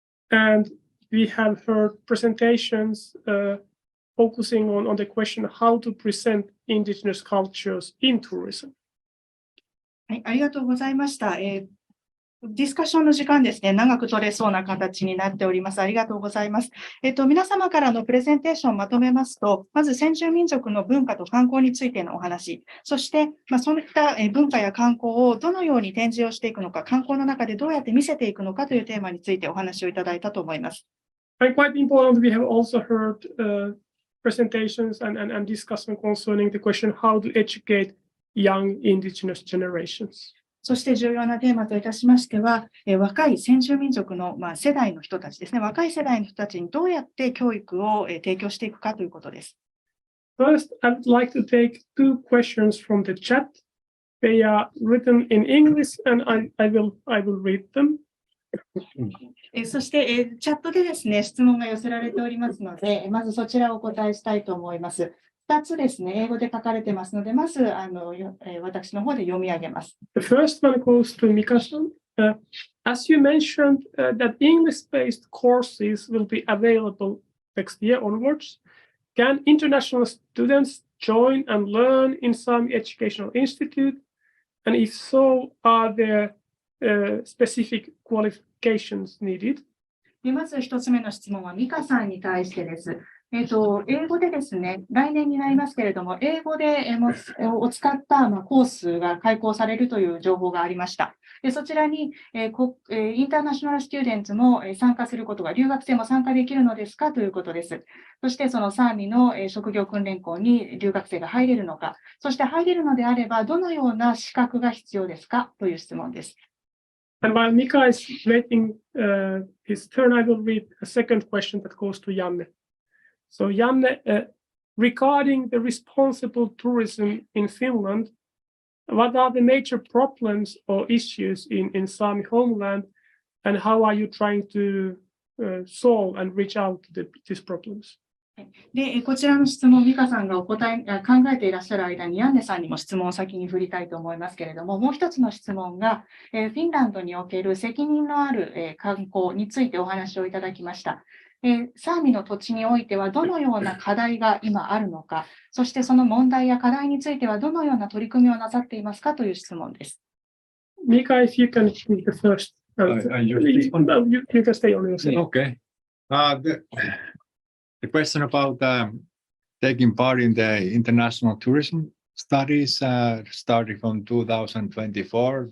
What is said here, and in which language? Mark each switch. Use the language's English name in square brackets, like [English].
[English] And we have heard presentations focusing on the question how to present indigenous cultures in tourism. [Japanese] はい、ありがとうございました。ディスカッションの時間ですね、長く取れそうな形になっております。ありがとうございます。皆様からのプレゼンテーションをまとめますと、まず先住民族の文化と観光についてのお話、そして、そういった文化や観光をどのように展示をしていくのか、観光の中でどうやって見せていくのかというテーマについてお話をいただいたと思います。 [English] And quite important, we have also heard presentations and discussion concerning the question how to educate young indigenous generations. [Japanese] そして重要なテーマといたしましては、若い先住民族の世代の人たちですね、若い世代の人たちにどうやって教育を提供していくかということです。 [English] First, I would like to take two questions from the chat. They are written in English and I will read them. [Japanese] そして、チャットでですね、質問が寄せられておりますので、まずそちらをお答えしたいと思います。 2つですね、英語で書かれてますので、まず私の方で読み上げます。 [English] The first one goes to Mika-san. As you mentioned that English-based courses will be available next year onwards, can international students join and learn in Sami Educational Institute? And if so, are there specific qualifications needed? [Japanese] まず1つ目の質問はミカさんに対してです。英語でですね、来年になりますけれども、英語でを使ったコースが開講されるという情報がありました。でそちらにインターナショナルスチューデンツも参加することが、留学生も参加できるのですかということです。そしてそのサーミの職業訓練校に留学生が入れるのか、そして入れるのであれば、どのような資格が必要ですかという質問です。 [English] And while Mika is waiting his turn, I will read a second question that goes to Janne. So Janne, regarding the responsible tourism in Finland, what are the major problems or issues in Sami homeland, and how are you trying to solve and reach out to these problems? [Japanese] でこちらの質問、美香さんが考えていらっしゃる間に、ヤンネさんにも質問を先に振りたいと思いますけれども、もう一つの質問が、フィンランドにおける責任のある観光についてお話をいただきました。サーミの土地においてはどのような課題が今あるのか、そしてその問題や課題についてはどのような取り組みをなさっていますかという質問です。 [English] Mika, if you can speak the first. You can stay on your seat. Okay. The question about taking part in the international tourism studies starting from 2024?